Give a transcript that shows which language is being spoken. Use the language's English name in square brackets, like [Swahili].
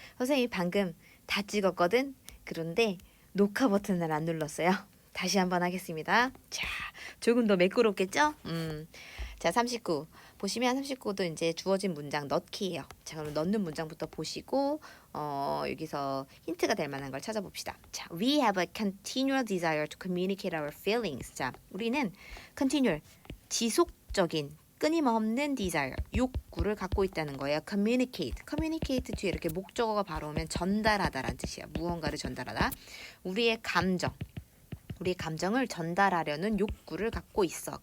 [Korean] 선생님이 방금 다 찍었거든? 그런데 녹화 버튼을 안 눌렀어요. 다시 한번 하겠습니다. 자, 조금 더 매끄럽겠죠? 자, 39. 보시면 39도 이제 주어진 문장 넣기예요. 자, 그럼 넣는 문장부터 보시고 여기서 힌트가 될 만한 걸 찾아봅시다. [English] 자, we have a continual desire to communicate our feelings. [Korean] 자, 우리는 continual, 지속적인 끊임없는 desire, 욕구를 갖고 있다는 거예요. communicate 뒤에 이렇게 목적어가 바로 오면 전달하다라는 뜻이야. 무언가를 전달하다. 우리의 감정을 전달하려는 욕구를 갖고 있어.